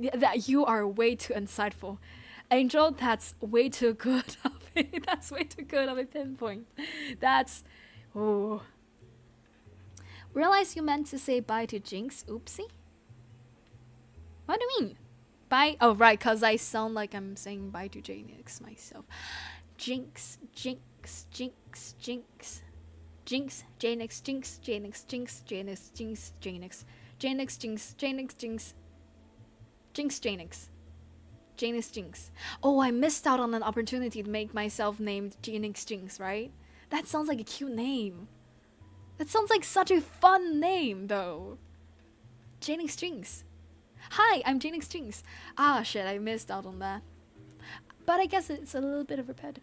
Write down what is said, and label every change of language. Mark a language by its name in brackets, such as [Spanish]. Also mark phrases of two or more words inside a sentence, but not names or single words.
[English] Yeah, that you are way too insightful. Angel, that's way too good of it. That's way too good of a pinpoint. That's... Oh. Realize you meant to say bye to Jinx. Oopsie. What do you mean? Bye? Oh, right, because I sound like I'm saying bye to Jaenix myself. Jinx, Jinx, Jinx, Jinx. Jinx, Jaenix, Jinx, Jaenix, Jinx, Jaenix, Jinx, Jaenix. Jaenix, Jinx, Jaenix, Jinx. Jinx, Jaenix. Jaenix, Jinx. Oh, I missed out on an opportunity to make myself named Jaenix Jinx, right? That sounds like a cute name. That sounds like such a fun name, though. Jaenix Jinx. Hi, I'm Jaenix Jinx. Ah, shit, I missed out on that. But I guess it's a little bit of repetitive.